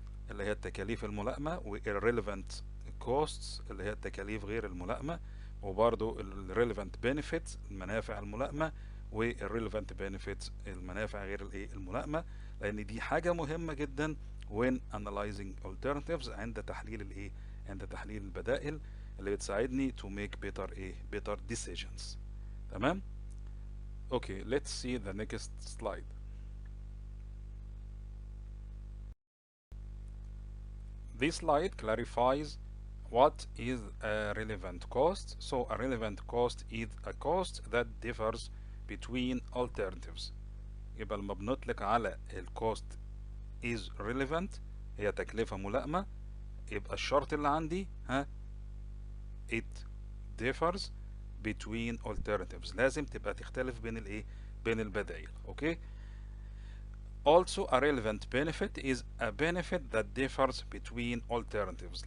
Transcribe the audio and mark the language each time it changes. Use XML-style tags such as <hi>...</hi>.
<ar>اللي هي التكاليف الملائمة، و irrelevant costs اللي هي التكاليف غير الملائمة، وبرضو relevant benefits المنافع الملائمة، و irrelevant benefits المنافع غير الملائمة، لأن دي حاجة مهمة جدا</ar> <en>when analyzing alternatives</en> <ar>عند تحليل عند تحليل البدائل اللي بتساعدني</ar> <en>to make better decisions.</en> <ar>تمام؟</ar> <en>Okay, let's see the next slide. This slide clarifies what is a relevant cost. So a relevant cost is a cost that differs between alternatives.</en> <ar>يبقى لما بنطلق على الكوست</ar> <en>is relevant</en> <ar>هي تكلفة ملائمة، يبقى الشرط اللي عندي</ar> <en>it differs between alternatives،</en> <ar>لازم تبقى تختلف بين البدائل. اوكي.</ar> <en>Also a relevant benefit is a benefit that differs between alternatives.</en>